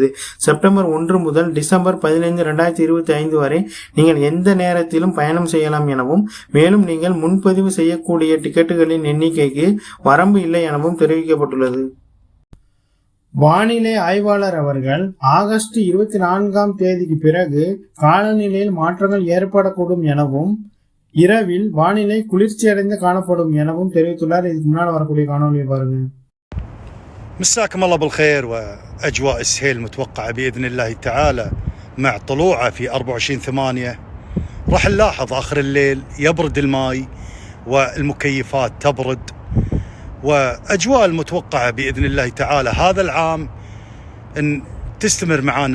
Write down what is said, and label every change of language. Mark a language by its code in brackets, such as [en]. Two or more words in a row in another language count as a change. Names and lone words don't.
[ta] செப்டம்பர் 1 முதல் டிசம்பர் 15, 2025 வரை நீங்கள் எந்த நேரத்திலும் பயணம் செய்யலாம் எனவும், மேலும் நீங்கள் முன்பதிவு செய்யக்கூடிய டிக்கெட்டுகளின் எண்ணிக்கைக்கு வரம்பு இல்லை எனவும் தெரிவிக்கப்பட்டுள்ளது. வானிலை ஆய்வாளர் அவர்கள் ஆகஸ்ட் 24ஆம் தேதிக்கு பிறகு காலநிலையில் மாற்றங்கள் ஏற்படக்கூடும் எனவும் இரவில் வானிலை குளிர்ச்சியடைந்து காணப்படும் எனவும் தெரிவித்துள்ளார். இதுக்கு முன்னால் வரக்கூடிய காணொலியை பாருங்க. [ar] مساكم الله بالخير واجواء السهيل المتوقعه باذن الله تعالى مع طلوعه في 24/8 راح نلاحظ اخر الليل يبرد الماء والمكيفات تبرد، واجواء المتوقعه باذن الله تعالى هذا العام ان تستمر معانا